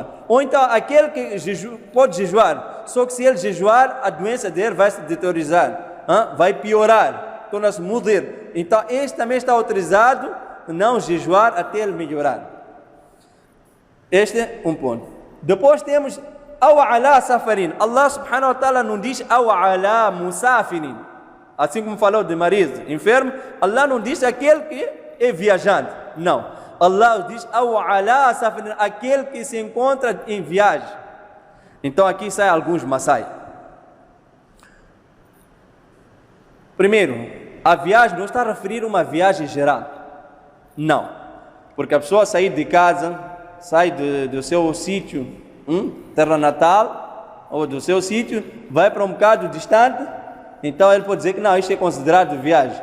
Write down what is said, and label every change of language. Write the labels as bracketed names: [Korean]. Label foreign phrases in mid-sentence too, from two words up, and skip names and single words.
[Portuguese] Ou então, aquele que pode jejuar, só que se ele jejuar, a doença dele vai se deteriorar, vai piorar, torna-se mudir. Então, este também está autorizado a não jejuar até ele melhorar. Este é um ponto. Depois temos [Arabic] أو على سفر. الله سبحانه وتعالى [Portuguese] não diz [Arabic] أو على مسافرين. [Portuguese] Assim como falou de marido enfermo, Allah não diz aquele que é viajante. Não. Allah diz [Arabic] أو على سفر, [Portuguese] aquele que se encontra em viagem. Então aqui saem alguns masai. Primeiro, a viagem não está a referir a uma viagem geral. Não. Porque a pessoa sair de casa, sai do seu sítio, terra natal, ou do seu sítio, vai para um bocado distante, então ele pode dizer que não, isto é considerado viagem.